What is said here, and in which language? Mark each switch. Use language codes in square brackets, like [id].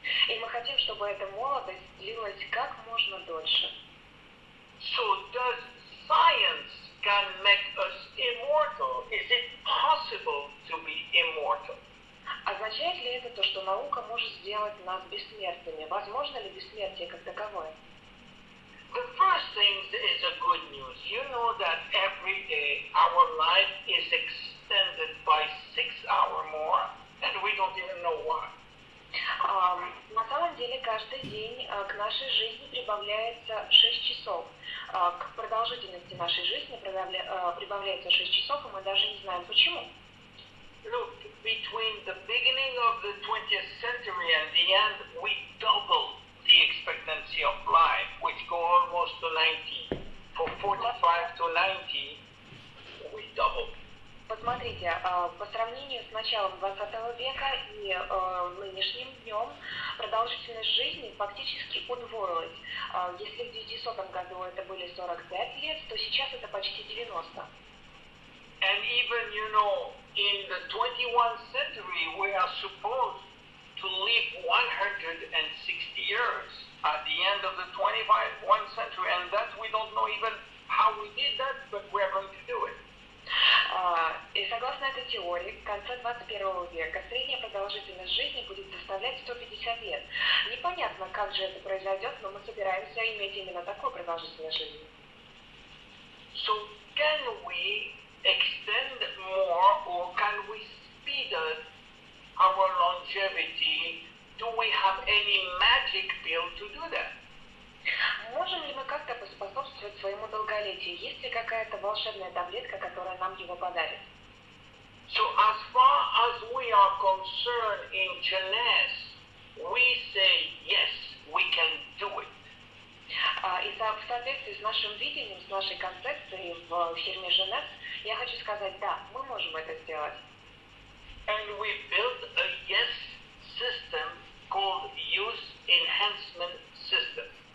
[ru] И мы хотим, чтобы эта молодость длилась как можно дольше. [en] So does science can make us immortal? Is it possible to be immortal? [ru] Означает ли это то, что наука может сделать нас бессмертными? Возможно ли бессмертие как таковое? [en] The first thing is a good news. You know that every day our life is extended by 6 hours more, and we don't even know why. [ru] На самом деле каждый день к нашей жизни прибавляется 6 часов. К продолжительности нашей жизни прибавляется 6 часов, и мы даже не знаем почему. [en] Look, between the beginning of the 20th century and the end, we doubled the expectancy of life, which go almost to 90. For 45 to 90, we doubled. [ru] Посмотрите, по сравнению с началом 20 века и нынешним днем продолжительность жизни фактически удвоилась. Если в 900 году это были 45 лет, то сейчас это почти 90. [en] And even, you know, in the 21st century, we are supposed to live 160 years at the end of the 21st century, and that we don't know even how we did that, but we're going to do it. [ru] И согласно этой теории, в конце 21 века средняя продолжительность жизни будет составлять 150 лет. Непонятно, как же это произойдет, но мы собираемся иметь именно такую продолжительность жизни. [en] So can we extend more, or can we speed up our longevity? Do we have any magic pill to do that? [ru] Можем ли мы как-то поспособствовать своему долголетию? Есть ли какая-то волшебная таблетка, которая нам его подарит? [en] So as far as we are concerned in JEUNESSE, we say yes, we can do it. [ru] И в соответствии с нашим видением, с нашей концепцией в фирме JEUNESSE, я хочу сказать, да, мы можем это сделать. [en] And we built a yes system called Use Enhancement System.